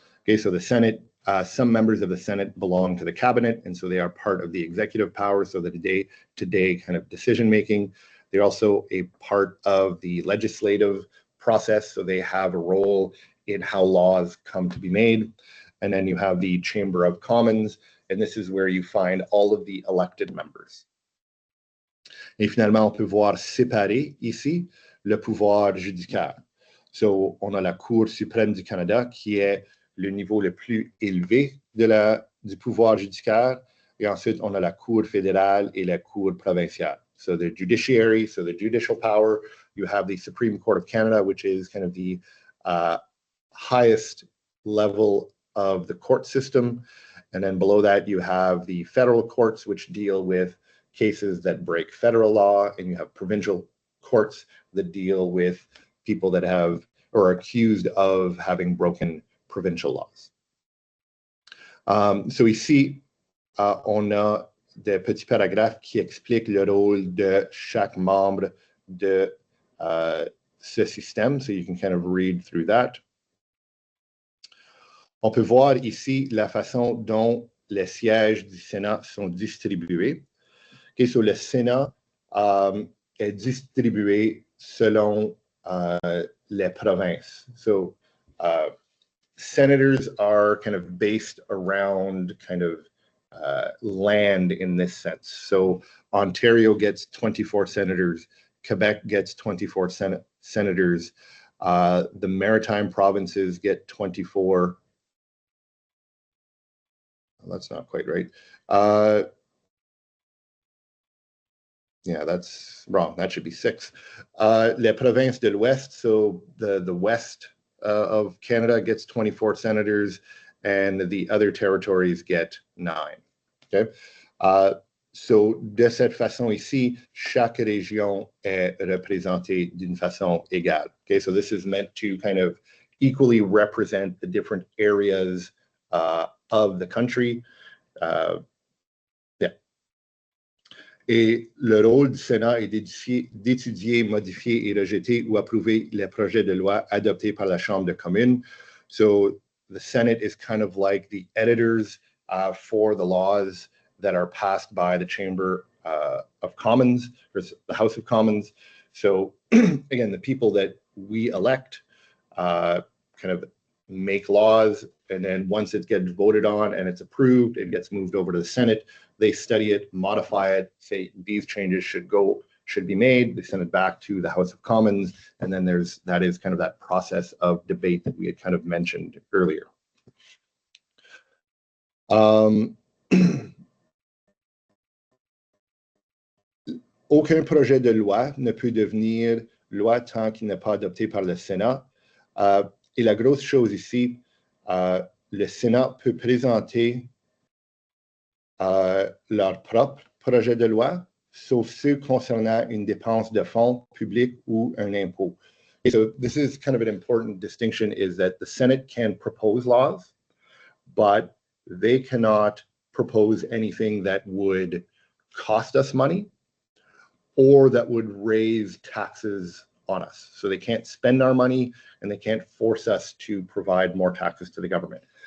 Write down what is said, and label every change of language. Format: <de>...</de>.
<en>Okay, so the Senate, some members of the Senate belong to the cabinet, and so they are part of the executive power, so the day-to-day kind of decision-making. They're also a part of the legislative process, so they have a role in how laws come to be made. And then you have the Chamber of Commons, and this is where you find all of the elected members.</en> <fr>Et finalement, on peut voir séparer ici le pouvoir judiciaire. So, on a la Cour suprême du Canada qui est le niveau le plus élevé du pouvoir judiciaire. Et ensuite, on a la Cour fédérale et la Cour provinciale.</fr> <en>So the judiciary, so the judicial power, you have the Supreme Court of Canada, which is kind of the highest level of the court system. And then below that, you have the federal courts, which deal with cases that break federal law. And you have provincial courts that deal with people that have or are accused of having broken provincial laws.</en> <fr>So ici, on a des petits paragraphes qui expliquent le rôle de chaque membre de ce système.</fr> <en>So you can kind of read through that.</en> <fr>On peut voir ici la façon dont les sièges du Sénat sont distribués. Okay, so le Sénat est distribué selon les provinces.</fr> <en>So senators are kind of based around kind of land in this sense. So Ontario gets 24 senators, Quebec gets 24 senators, the Maritime provinces get 24. Well, that's not quite right. Yeah, that's wrong. That should be 6.</en> <fr>Les provinces de l'Ouest,</fr> <en>so the west of Canada gets 24 senators, and the other territories get 9. Okay.</en> <fr>So de cette façon ici, chaque région est représentée d'une façon égale.</fr> <en>Okay, so this is meant to kind of equally represent the different areas of the country. Yeah.</en> <fr>Et le rôle du Sénat est d'étudier, modifier et rejeter ou approuver les projets de loi adoptés par la Chambre des communes.</fr> <en>So the Senate is kind of like the editors for the laws that are passed by the Chamber of Commons, or the House of Commons. So again, the people that we elect kind of make laws, and then once it gets voted on and it's approved, it gets moved over to the Senate. They study it, modify it, say these changes should be made. They send it back to the House of Commons, and then that is kind of that process of debate that we had kind of mentioned earlier.</en> <fr>aucun projet de loi ne peut devenir loi tant qu'il n'est pas adopté par le Sénat. Et la grosse chose ici, le Sénat peut présenter leur propre projet de loi, sauf ceux concernant une dépense de fonds publics ou un impôt.</fr> <en>So this is kind of an important distinction, is that the Senate can propose laws, but they cannot propose anything that would cost us money or that would raise taxes on us. So they can't spend our money and they can't force us to provide more taxes to the government.</en>